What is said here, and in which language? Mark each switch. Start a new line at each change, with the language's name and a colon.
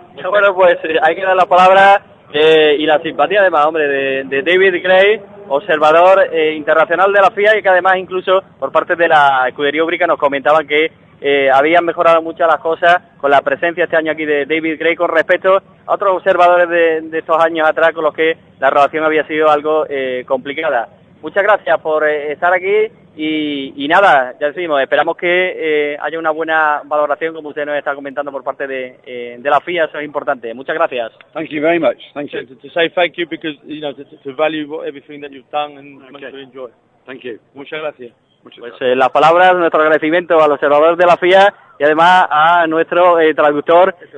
Spanish: Bueno, pues hay que dar la palabra y la simpatía, además, hombre, de David Gray, observador internacional de la FIA, y que además incluso por parte de la escudería Ubrica nos comentaban que habían mejorado mucho las cosas con la presencia este año aquí de David Gray con respecto a otros observadores de estos años atrás con los que la relación había sido algo complicada. Muchas gracias por estar aquí y nada, ya decimos, esperamos que haya una buena valoración, como usted nos está comentando, por parte de la FIA. Eso es importante. Muchas gracias.
English: Thank you very much. Thank you. To say thank you because, you know, to value everything that you've done and okay. To enjoy. Thank you.
Spanish: Muchas gracias. Pues las palabras, nuestro agradecimiento al observador de la FIA y además a nuestro traductor,